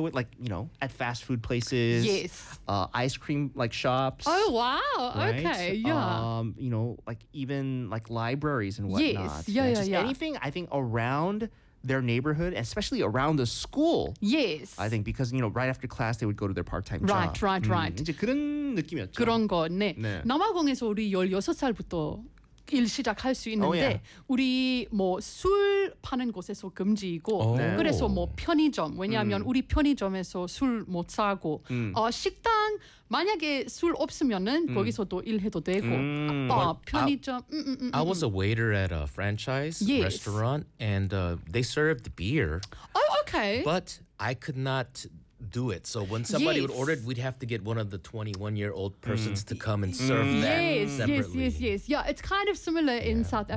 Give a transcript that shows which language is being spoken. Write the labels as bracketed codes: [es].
[en] They would like, you know, at fast food places, ice cream like shops. Oh wow, right? Okay, yeah. You know, like even like libraries and whatnot. Anything I think around their neighborhood, especially around the school. Yes. I think because, you know, right after class, they would go to their part-time job. Right. [ko] 이제 그런 느낌이었죠. 그런 거, 네. 남아공에서 우리 16살부터 일 시작할 수 있는데 우리 뭐 술 파는 곳에서 금지이고 그래서 뭐 편의점 왜냐하면 우리 편의점에서 술 못 사고 식당 만약에 술 없으면은 거기서도 일해도 되고 편의점 [en] I was a waiter at a franchise restaurant and they served beer. Oh, okay. But I could not do it. So when somebody would order it, we'd have to get one of the 21-year-old persons to come and serve them separately. Yes. Yeah, it's kind of similar in South Africa.